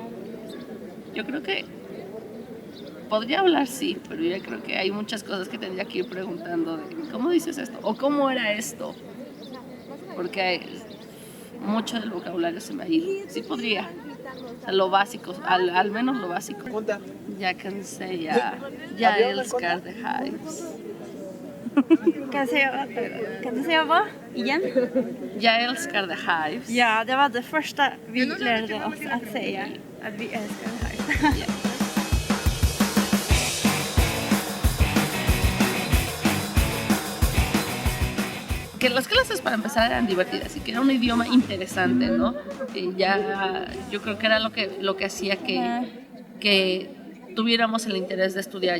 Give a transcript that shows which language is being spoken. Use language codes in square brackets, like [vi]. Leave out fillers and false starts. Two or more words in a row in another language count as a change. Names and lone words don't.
[es] Yo creo que podría hablar, sí, pero yo creo que hay muchas cosas que tendría que ir preguntando de ¿cómo dices esto? ¿O cómo era esto? Porque mucho del vocabulario se me ha ido. Sí podría, lo básico, al menos lo básico. [sv] Jag kan säga, jag älskar The Hives. Kan du säga vad? Igen? Jag älskar The Hives. Ja, det var det första vi lärde oss att säga. Att vi älskar det här. Yeah. [es] Que las clases para empezar eran divertidas y que era un idioma interesante, ¿no? Yo creo que era lo que hacía que tuviéramos el interés de estudiar.